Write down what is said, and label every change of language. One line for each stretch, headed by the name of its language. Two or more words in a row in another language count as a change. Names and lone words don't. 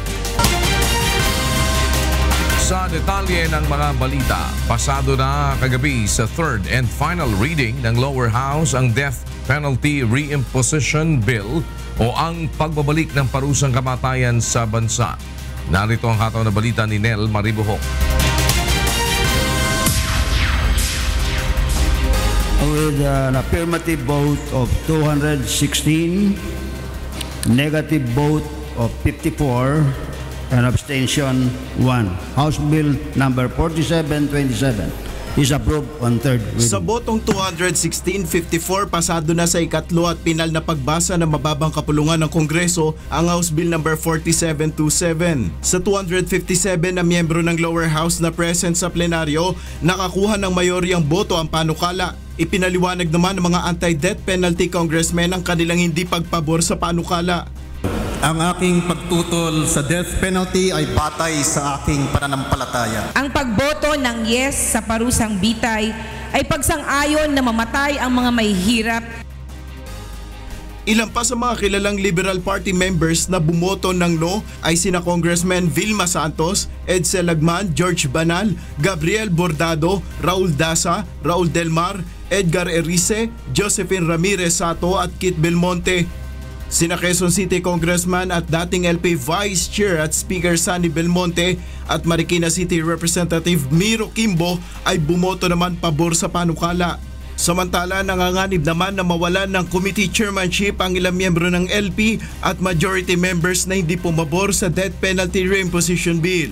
Filipino: Sa detalye ng mga balita, pasado na kagabi sa
English: third and final reading
Filipino: ng Lower House ang Death Penalty Reimposition Bill o ang pagbabalik ng parusang kamatayan sa bansa. Narito ang hataw na balita ni Nel Maribuhok.
English: With an affirmative vote of 216, negative vote of 54, and abstention 1. House Bill number 4727 is approved on third reading.
Filipino: Sa botong 216-54, pasado na sa ikatlo at pinal na pagbasa ng mababang kapulungan ng Kongreso ang House Bill number 4727. Sa 257 na miyembro ng lower house na present sa plenaryo, nakakuha ng mayoryang boto ang panukala. Ipinaliwanag naman ng mga
English: anti-death penalty congressmen
Filipino: ang kanilang hindi pagpabor sa panukala. Ang aking pagtutol sa
English: death penalty
Filipino: ay batay sa aking pananampalataya. Ang pagboto ng yes sa parusang bitay ay pagsang-ayon na mamatay ang mga mahihirap. Ilan pa sa mga kilalang Liberal Party members na bumoto ng no ay sina Congressman Vilma Santos, Edsel Lagman, George Banal, Gabriel Bordado, Raul Daza, Raul Delmar, Edgar Erice, Josephine Ramirez Sato at Kit Belmonte. Sina Quezon City Congressman at dating LP Vice Chair at Speaker Sunny Belmonte at Marikina City Representative Miro Kimbo ay bumoto naman pabor sa panukala. Samantala, nanganganib naman na mawalan ng
English: committee chairmanship
Filipino: ang ilang miyembro ng LP at
English: majority members
Filipino: na hindi pumabor sa
English: death penalty reimposition bill.